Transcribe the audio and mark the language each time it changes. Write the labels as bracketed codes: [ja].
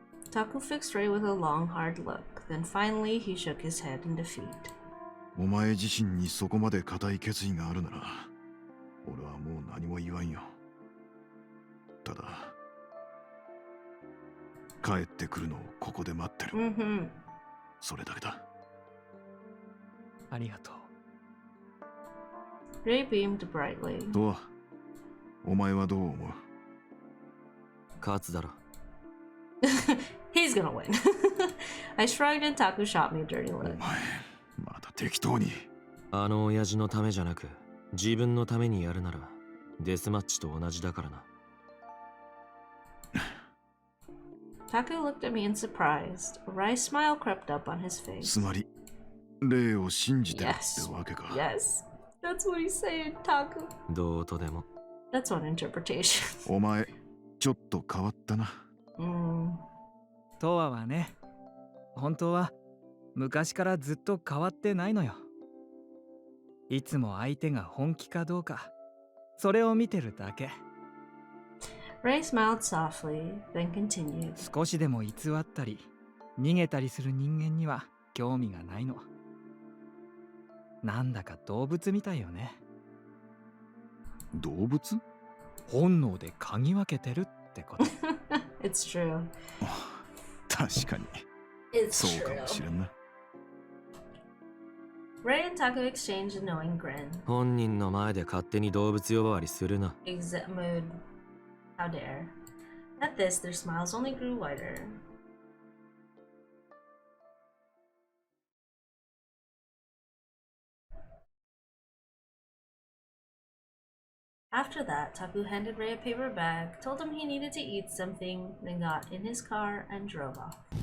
[en] Taku fixed Rei with a long, hard look. Then finally, he shook his head in defeat. [ja] お前自身にそこまで固い決意があるなら、俺はもう何も言わんよ。ただ、帰ってくるのをここで待ってる。それだけだ。ありがとう。 [en] Rei beamed brightly. [ja] と、お前はどう思う？勝つだろ。 [en] He's gonna win. I shrugged and Taku shot me a dirty look. [ja] お前、また適当に。あの親父のためじゃなく、自分のためにやるなら、デスマッチと同じだからな。 [en] Taku looked at me in surprise. A wry smile crept up on his face. [ja] つまり霊を信じてるってわけか。 [en] Yes. That's what he's saying, Taku. [ja] どうとでも。 [en] That's one interpretation. [ja] お前ちょっと変わったな。トワはね、本当は昔からずっと変わってないのよ。いつも相手が本気かどうか、それを見てるだけ。 [en] Ray smiled softly, then continued. [ja] 少しでも偽ったり逃げたりする人間には興味がないの。なんだか動物みたいよね。動物？本能で嗅ぎ分けてるってこと。 [en] It's true. [ja] 確かに。そうかもしれんな。 [en] Ray and Taku exchanged a knowing grin. [ja] 本人の前で勝手に動物呼ばわりするな。 [en] Mood. How dare. At this, their smiles only grew wider. After that, Taku handed Ray a paper bag, told him he needed to eat something, then got in his car and drove off.